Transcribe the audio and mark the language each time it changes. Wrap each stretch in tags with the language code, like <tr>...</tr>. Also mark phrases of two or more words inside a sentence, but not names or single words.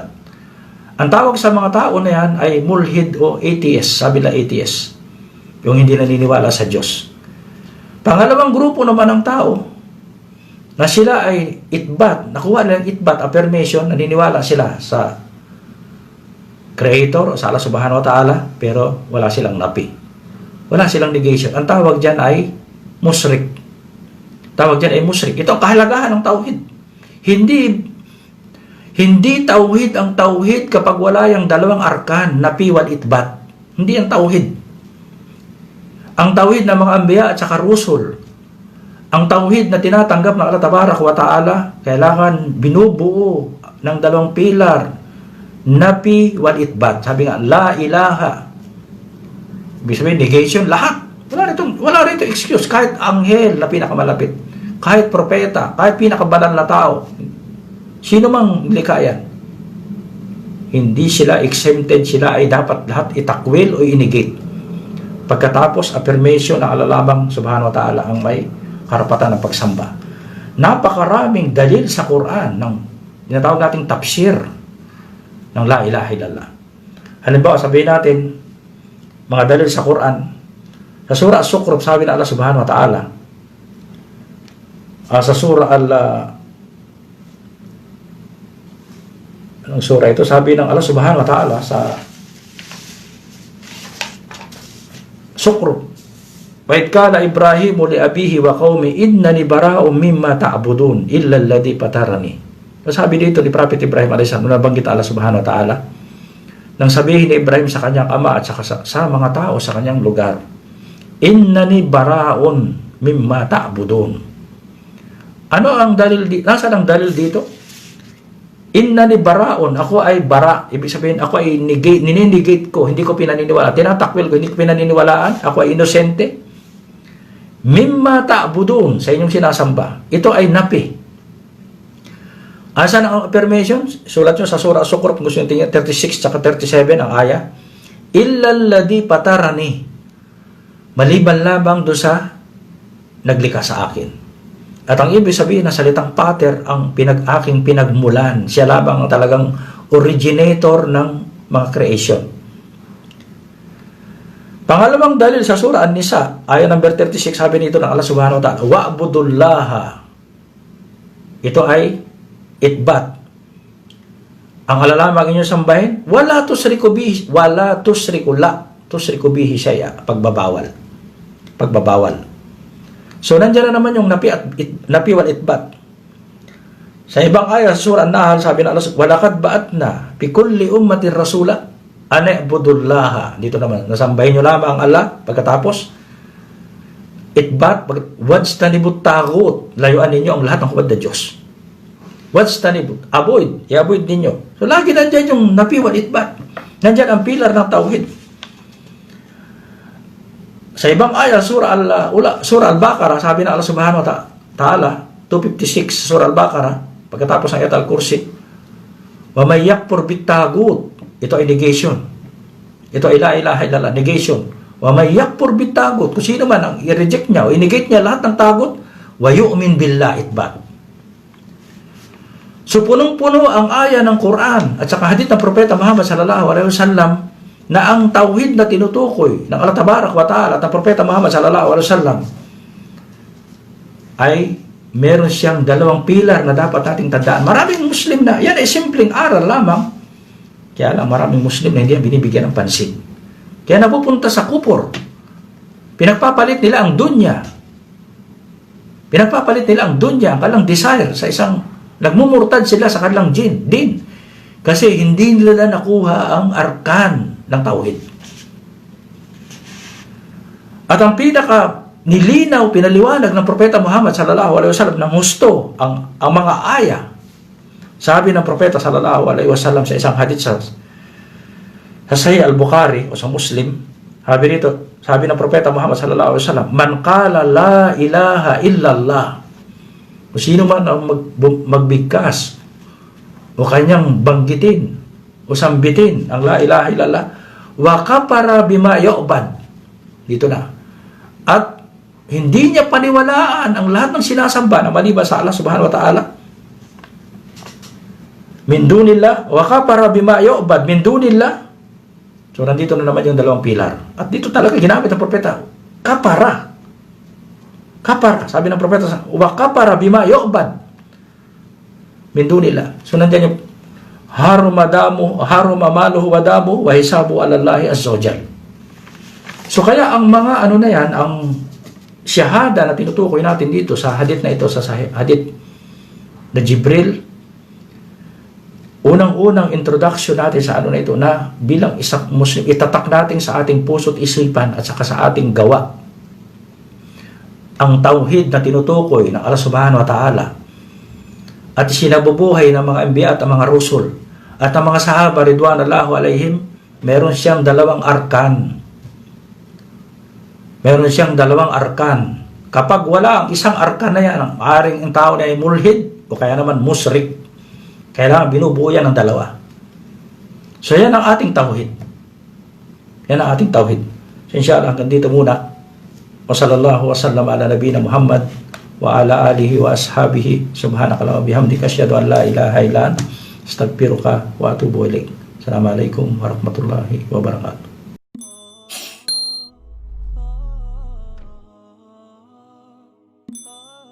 <tl>Ang tawag sa mga tao na yan ay mulhid o atheist, sabi na atheist, yung hindi naniniwala sa Diyos. Pangalawang grupo naman ng tao, na sila ay itbat, nakuha nilang itbat, affirmation, naniniwala sila sa Creator, sa</tl> <ar>الله سبحانه وتعالى,</ar> <tl>pero wala silang napi. Wala silang negation. Ang tawag dyan ay musyrik. Tawag dyan ay musyrik. Ito ang kahalagahan ng tauhid. Hindi tauhid ang tauhid kapag wala yung dalawang arkan,</tl> <ar>النفي والإثبات.</ar> <tl>Hindi ang tauhid. Ang tauhid ng mga anbiya at saka rusul, ang tauhid na tinatanggap ng</tl> <ar>الله تبارك وتعالى,</ar> <tl>kailangan binubuo ng dalawang pilar,</tl> <ar>النفي والإثبات.</ar> <tl>Sabi nga,</tl> <ar>لا إله.</ar> <tl>Ibig sabihin, negation, lahat. Wala rito excuse. Kahit anghel na pinakamalapit, kahit propeta, kahit pinakabanal na tao, sino mang likha yan, hindi sila exempted, sila ay dapat lahat itakwil o inigate. Pagkatapos, affirmation ng alalamang</tl> <ar>سبحانه وتعالى</ar> <tl>ang may karapatan ng pagsamba. Napakaraming dalil sa Quran ng tinatawag nating tafsir ng</tl> <ar>لا إله إلا الله.</ar> <tl>Halimbawa, sabihin natin mga dalil sa Quran. Sa surah As-Zukhruf, sabi na</tl> <ar>الله سبحانه وتعالى,</ar> <tl>sa surah anong surah ito? Sabi ng</tl> <ar>الله سبحانه وتعالى sa Zukhruf, وإذ قال إبراهيم لأبيه وقومه إنني براء مما تعبدون إلا الذي فطرني.</ar> <tl>Sabi dito ni Prophet Ibrahim</tl> <ar>عليه السلام,</ar> <tl>nabanggit</tl> <ar>الله سبحانه وتعالى,</ar> <tl>nang sabihin ni Ibrahim sa kanyang ama at sa mga tao sa kanyang lugar,</tl> <ar>إنني براء مما تعبدون.</ar> <tl>Ano ang dalil dito? Nasaan ang dalil dito?</tl> <ar>إنني براء,</ar> <tl>ako ay bara, ibig sabihin ako ay nininegate ko, hindi ko pinaniniwala, tinatakwil ko, hindi ko pinaniniwalaan, ako ay inosente.</tl> <ar>مما تعبدون,</ar> <tl>sa inyong sinasamba, ito ay napi. Asan ang affirmation? Sulat nyo sa surah As-Zukhruf, kung gusto nyo tingnan, 36 at 37 ang aya,</tl> <ar>إلا الذي فطرني,</ar> <tl>maliban labang doon sa naglikha sa akin. At ang ibig sabihin na salitang pater ang aking pinagmulan. Siya labang ang talagang originator ng mga creation. Pangalawang dalil sa surah An-Nisa, ayat number 36, sabi nito ng</tl> <ar>الله سبحانه وتعالى,</ar> <tl>wa'budullaha. Ito ay itbat. Ang alalamang inyong sambahin,</tl> <ar>ولا تشركوا به شيئا,</ar> <tl>pagbabawal. So, nandiyan na naman yung</tl> <ar>النفي والإثبات.</ar> <tl>Sa ibang ayat, sa surah An-Nahl, sabi na Allah,</tl> <ar>ولقد بعثنا في كل أمة رسولا أن اعبدوا الله.</ar> <tl>Dito naman, nasambahin nyo lamang ang Allah. Pagkatapos, itbat,</tl> <ar>واجتنبوا الطاغوت,</ar> <tl>layuan ninyo ang lahat ng huwad na Diyos. Wajtanibut, i-avoid ninyo. So, lagi nandiyan yung</tl> <ar>النفي والإثبات.</ar> <tl>Nandiyan ang pilar ng tauhid. Sa ibang ayat, surah Al-Baqarah, sabi na</tl> <ar>الله سبحانه وتعالى,</ar> <tl>256, surah Al-Baqarah, pagkatapos ng ayat Al-Kursi,</tl> <ar>ومن يكفر بالطاغوت,</ar> <tl>ito ay negation. Ito ay</tl> <ar>لا إله إلا الله,</ar> <tl>negation.</tl> <ar>ومن يكفر بالطاغوت,</ar> <tl>kung sino man ang i-reject niya o i-negate niya lahat ng tagut,</tl> <ar>ويؤمن بالله</ar> <tl>itbat. So punong-puno ang aya ng Quran at saka hadith ng Propeta Muhammad</tl> <ar>صلى الله عليه وسلم</ar> <tl>na ang tauhid na tinutukoy ng</tl> <ar>الله تبارك وتعالى</ar> <tl>at ng Propeta Muhammad</tl> <ar>صلى الله عليه وسلم</ar> <tl>ay meron siyang dalawang pilar na dapat nating tandaan. Maraming Muslim na, yan ay simpleng aral lamang. Kaya lang maraming Muslim na hindi yan binibigyan ng pansin. Kaya napupunta sa kupor. Pinagpapalit nila ang dunya. Pinagpapalit nila ang dunya, ang kanilang desire sa isang, nagmumurtad sila sa kanilang din. Kasi hindi nila nakuha ang arkan ng tauhid. At ang pinaka nilinaw, pinaliwanag ng Propeta Muhammad</tl> <ar>صلى الله عليه وسلم</ar> <tl>ng husto ang mga aya. Sabi ng Propeta</tl> <ar>صلى الله عليه وسلم</ar> <tl>sa isang hadith sa Sahih al-Bukhari o sa Muslim, sabi ng</tl> <ar>Propeta Muhammad صلى الله عليه وسلم, من قال لا إله إلا الله,</ar> <tl>kung sino man ang magbigkas o kanyang banggitin o sambitin ang</tl> <ar>لا إله إلا الله, وكفر بما يعبد,</ar> <tl>dito na, at hindi niya paniwalaan ang lahat ng sinasamba na maliban sa</tl> <ar>الله سبحانه وتعالى من دون الله وكفر بما يعبد من دون الله.</ar> <tl>So nandito na naman yung dalawang pilar. At dito talaga ginamit ng propeta, kapara. Sabi ng propeta,</tl> <ar>وكفر بما يعبد من دون الله.</ar> <tl>So nandiyan yung</tl> <ar>حرم ماله ودمه وحسابه على الله عز وجل.</ar> <tl>So kaya ang mga na yan, ang syahada na tinutukoy natin dito sa hadith na ito, sa hadith na Jibril, unang-unang introduction natin sa na ito, na bilang isang Muslim, itatak natin sa ating puso't isipan at saka sa ating gawa ang tauhid na tinutukoy ng</tl> <ar>الله سبحانه وتعالى</ar> <tl>at sinabubuhay ng mga anbiya at mga rusul at ang mga sahaba</tl> <ar>رضوان الله عليهم.</ar> <tl>Meron siyang dalawang arkan. Kapag wala ang isang arkan na yan, ang aring ang tao na ay mulhid o kaya naman musrik. Kailangan binubuo yan ng dalawa. So yan ang ating tauhid. So inshallah hanggang dito muna.</tl> <ar>وصلى الله وسلم على نبينا محمد وعلى آله وأصحابه. سبحانك اللهم وبحمدك أشهد أن لا إله إلا أنت أستغفرك وأتوب إليك. السلام عليكم ورحمة الله وبركاته. Oh</ar>